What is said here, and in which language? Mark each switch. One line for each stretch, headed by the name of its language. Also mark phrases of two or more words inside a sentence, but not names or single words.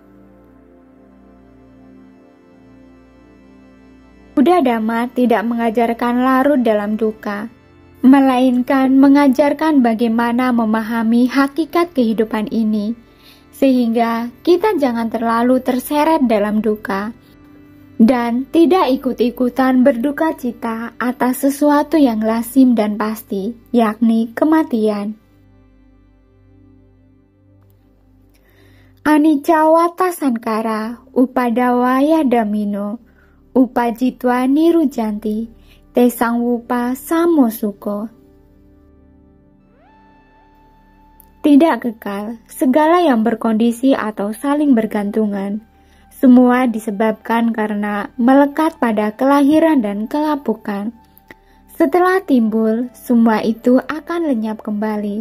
Indonesian: Buddha Dhamma tidak mengajarkan larut dalam duka, melainkan mengajarkan bagaimana memahami hakikat kehidupan ini, sehingga kita jangan terlalu terseret dalam duka, dan tidak ikut-ikutan berduka cita atas sesuatu yang lazim dan pasti, yakni kematian.
Pali: Anicca wata sankara upadawaya damino upajitwa nirujanti tesang wupa samosuko.
Indonesian: Tidak kekal, segala yang berkondisi atau saling bergantungan, semua disebabkan karena melekat pada kelahiran dan kelapukan. Setelah timbul, semua itu akan lenyap kembali.